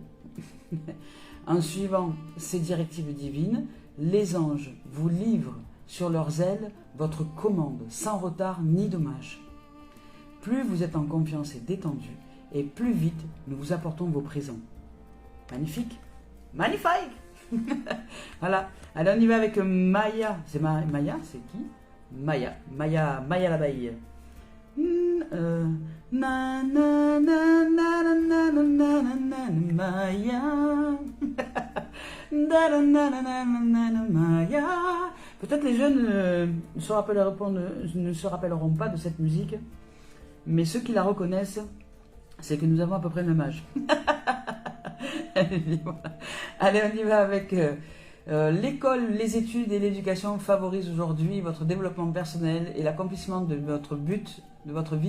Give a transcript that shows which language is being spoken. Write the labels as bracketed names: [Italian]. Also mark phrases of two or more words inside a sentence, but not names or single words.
[French] En suivant ces directives divines, les anges vous livrent sur leurs ailes votre commande, sans retard ni dommage. Plus vous êtes en confiance et détendu, et plus vite nous vous apportons vos présents. Magnifique! Magnifique! Voilà. Allez, on y va avec Maya. C'est Maya, c'est qui? Maya l'abeille. Na na na na na na na na Maya. Maya. Peut-être les jeunes ne se rappelleront pas de cette musique, mais ceux qui la reconnaissent, c'est que nous avons à peu près le même âge. Allez, on y va avec l'école, les études et l'éducation favorisent aujourd'hui votre développement personnel et l'accomplissement de votre but, de votre vie.